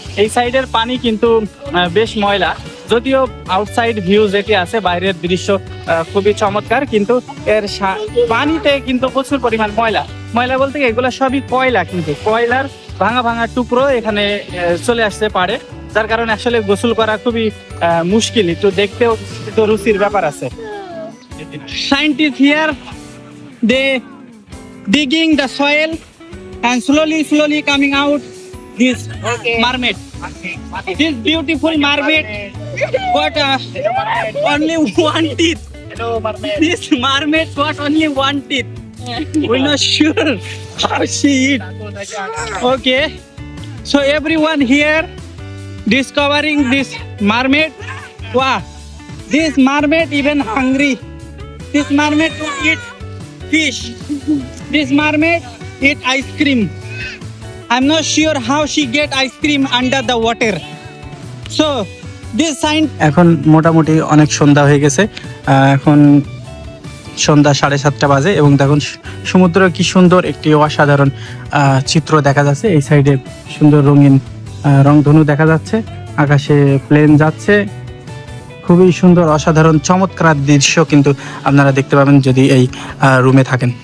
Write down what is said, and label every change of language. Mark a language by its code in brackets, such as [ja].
[bn] এই সাইডের পানি কিন্তু বেশ ময়লা, যদিও আউটসাইড ভিউ যেটি আছে, বাইরের দৃশ্য খুবই চমৎকার, কিন্তু এর পানিতে কিন্তু প্রচুর পরিমাণ ময়লা বলতে এগুলো সবই কয়লা, কিন্তু কয়লার ভাঙা টুকরো এখানে চলে আসতে পারে, যার কারণে আসলে গোসল করা খুবই মুশকিল। একটু দেখতেও একটু রুচির ব্যাপার আছে। [en] Scientist here, they digging the soil and slowly coming out this mermaid. This beautiful mermaid got only one teeth. This mermaid got only one teeth. We're not sure how she eat. Okay, so everyone here discovering this mermaid. Wow, this mermaid even hungry. This mermaid will eat fish. This mermaid eat ice cream. I'm not sure how she get ice cream under the water. So this sign. [bn] এখন মোটামুটি অনেক সন্ধ্যা হয়ে গেছে, এখন সন্ধ্যা 7:30 বাজে এবং দেখুন সমুদ্র কি সুন্দর একটি অসাধারণ চিত্র দেখা যাচ্ছে। এই সাইডে সুন্দর রঙিন রংধনু দেখা যাচ্ছে, আকাশে প্লেন যাচ্ছে, খুবই সুন্দর অসাধারণ চমৎকার দৃশ্য কিন্তু আপনারা দেখতে পাবেন যদি এই রুমে থাকেন।